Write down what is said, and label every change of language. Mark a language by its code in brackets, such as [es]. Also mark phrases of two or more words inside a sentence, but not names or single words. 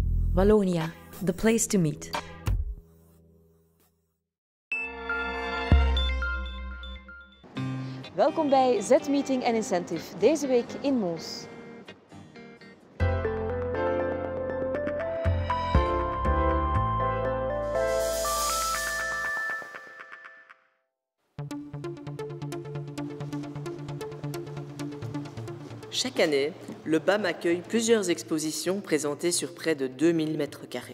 [en] Wallonia, the place to meet. [nl] Welkom bij Z-Meeting en Incentive, deze week in Mons. [fr] Chaque année, le BAM accueille plusieurs expositions présentées sur près de 2000 mètres carrés.